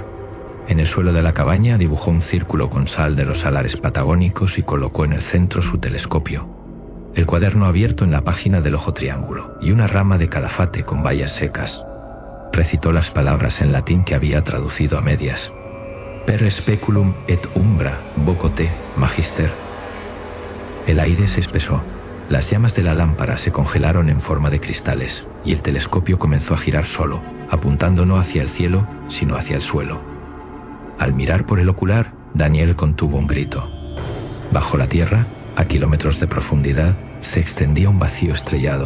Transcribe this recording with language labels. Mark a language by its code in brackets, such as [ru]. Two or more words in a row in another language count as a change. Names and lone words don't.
[es] En el suelo de la cabaña dibujó un círculo con sal de los salares patagónicos y colocó en el centro su telescopio. El cuaderno abierto en la página del ojo triángulo y una rama de calafate con bayas secas. Recitó las palabras en latín que había traducido a medias. [la] Per speculum et umbra vocote magister. [es] El aire se espesó. Las llamas de la lámpara se congelaron en forma de cristales y el telescopio comenzó a girar solo, apuntando no hacia el cielo, sino hacia el suelo. Al mirar por el ocular, Daniel contuvo un grito. Bajo la tierra, a kilómetros de profundidad, se extendía un vacío estrellado.